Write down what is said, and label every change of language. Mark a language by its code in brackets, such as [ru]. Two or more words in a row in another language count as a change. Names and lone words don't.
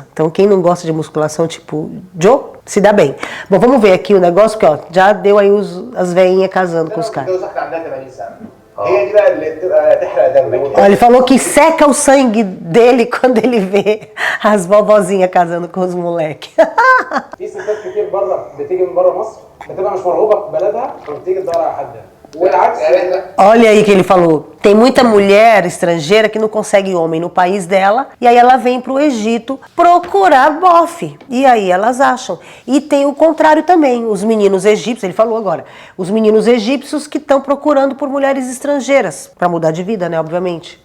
[pt] Então quem não gosta de musculação, tipo Joe, se dá bem. Bom, vamos ver aqui o negócio, que ó, já deu aí as veinhas casando com os caras. Olha, ele falou que seca o sangue dele quando ele vê as vovozinhas casando com os moleques. [ar] في ستات كتير بره بتيجي من بره مصر بتبقى مش مرغوبه في بلدها فبتيجي تدور على حد. [pt] Olha aí que ele falou, tem muita mulher estrangeira que não consegue homem no país dela, e aí ela vem pro Egito procurar bofe, e aí elas acham. E tem o contrário também, os meninos egípcios, ele falou agora, os meninos egípcios que estão procurando por mulheres estrangeiras, pra mudar de vida, né, obviamente.